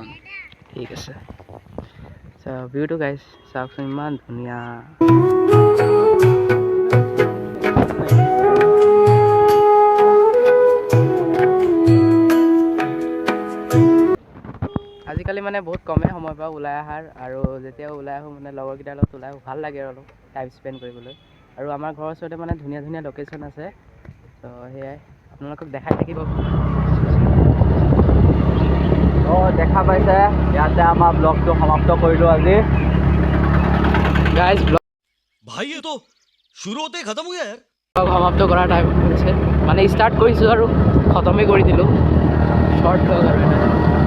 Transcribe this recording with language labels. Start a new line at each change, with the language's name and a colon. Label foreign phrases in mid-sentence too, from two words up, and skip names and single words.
Assamese: ঠিক আছে সো ভিউটো গাইস চাওকচোন ইমান ধুনীয়া আজিকালি মানে বহুত কমে সময় পাওঁ ওলাই আহাৰ আৰু যেতিয়া ওলাই আহোঁ মানে লগৰকেইটাৰ লগত ওলাই আহোঁ ভাল লাগে আৰু অলপ
English: time spend
Assamese: কৰিবলৈ আৰু আমাৰ ঘৰৰ ওচৰতে মানে ধুনীয়া ধুনীয়া লোকেশ্যন আছে তো সেয়াই আপোনালোকক দেখাই থাকিব দেখা পাইছে ইয়াতে আমাৰ ব্লগটো সমাপ্ত কৰিলো আজি
English: guys vlog
Hindi: भाई ये तो शुरू होते ही खत्म हो गया यार
Assamese: সমাপ্ত কৰাৰ টাইম হৈছে মানে ষ্টাৰ্ট কৰিছোঁ আৰু খতমেই কৰি দিলোঁ
English: short vlog
Assamese: আৰু